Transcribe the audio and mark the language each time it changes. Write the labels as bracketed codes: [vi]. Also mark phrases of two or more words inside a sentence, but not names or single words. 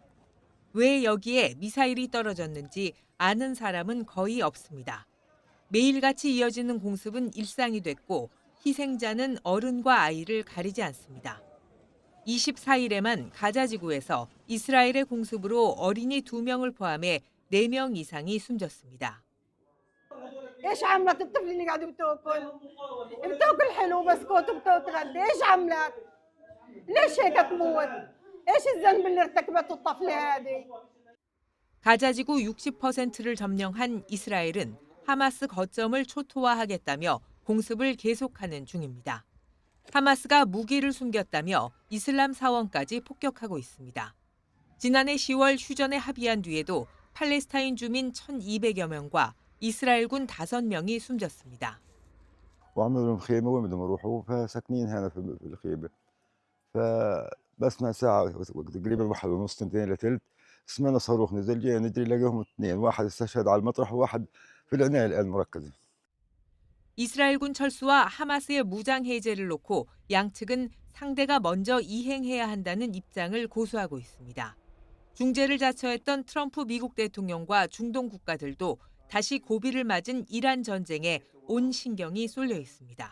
[ko] 왜 여기에 미사일이 떨어졌는지 아는 사람은 거의 없습니다. 매일같이 이어지는 공습은 일상이 됐고 희생자는 어른과 아이를 가리지 않습니다. 24일에만 가자지구에서 이스라엘의 공습으로 어린이 2명을 포함해 4명 이상이 숨졌습니다. [ar] ايش عملت الطفل اللي قاعد بتاكل؟ بتاكل حلو بسكوت وبتتغدى، ايش عملت؟ ليش هيك تموت؟ ايش الذنب اللي ارتكبته الطفلة هذه؟ [ko] 가자지구 60%를 점령한 이스라엘은 하마스 거점을 초토화하겠다며 공습을 계속하는 중입니다. 하마스가 무기를 숨겼다며 이슬람 사원까지 폭격하고 있습니다. 지난해 10월 휴전에 합의한 뒤에도 팔레스타인 주민 1,200여 명과 이스라엘군 5명이 숨졌습니다. [ar] وعملوا لهم خيمة وين بدهم يروحوا فساكنين هنا في الخيمة. فبسمع ساعة تقريبا 1:30 2 لثلث سمعنا صاروخ نزل جاي ندري لقاهم 2 واحد استشهد على المطرح وواحد في العناية الآن مركزة. [ko] 이스라엘군 철수와 하마스의 무장 해제를 놓고 양측은 상대가 먼저 이행해야 한다는 입장을 고수하고 있습니다. 중재를 자처했던 트럼프 미국 대통령과 중동 국가들도 다시 고비를 맞은 이란 전쟁에 온 신경이 쏠려 있습니다.